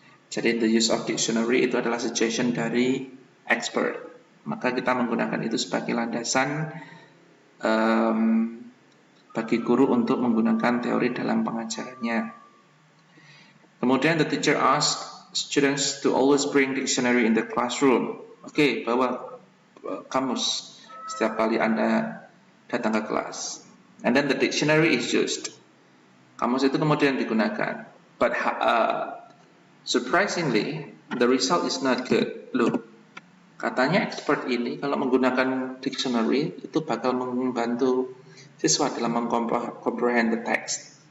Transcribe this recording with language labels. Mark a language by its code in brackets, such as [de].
[en] Jadi the use of dictionary [id] itu adalah [en] suggestion dari expert. [id] Maka kita menggunakan itu sebagai landasan bagi guru untuk menggunakan teori dalam pengajarannya. [en] Kemudian the teacher asks students to always bring dictionary in the classroom. [id] Oke, bawa kamus setiap kali Anda datang ke kelas. [en] And then the dictionary is used. [id] Kamus itu kemudian digunakan. [en] But surprisingly, the result is not good. [id] Loh, katanya expert ini kalau menggunakan dictionary itu bakal membantu siswa dalam [en] comprehend the text.